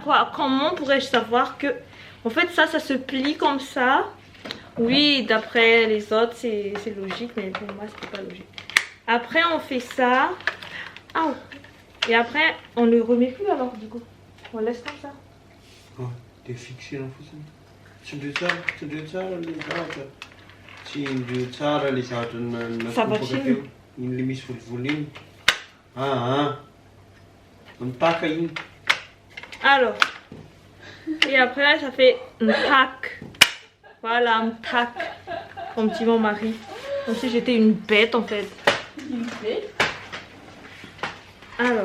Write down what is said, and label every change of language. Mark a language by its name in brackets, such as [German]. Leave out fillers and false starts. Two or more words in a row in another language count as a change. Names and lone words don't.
[French] Quoi. Comment pourrais-je savoir que... En fait, ça se plie comme ça. Oui, d'après les autres, c'est logique, mais pour moi, c'est pas logique. Après, on fait ça. Ah, et après, on ne le remet plus alors, du coup. On laisse comme ça. [Swedish] Ah, det är fixerat för sen. Så du tar lite av du tar lite av den Sabatin. In limis volin. Ah. On pack in. [French] Alors. Et après, ça fait un tac. Voilà, un tac. Comme dit mon mari. Comme si j'étais une bête en fait. Une bête? Alors.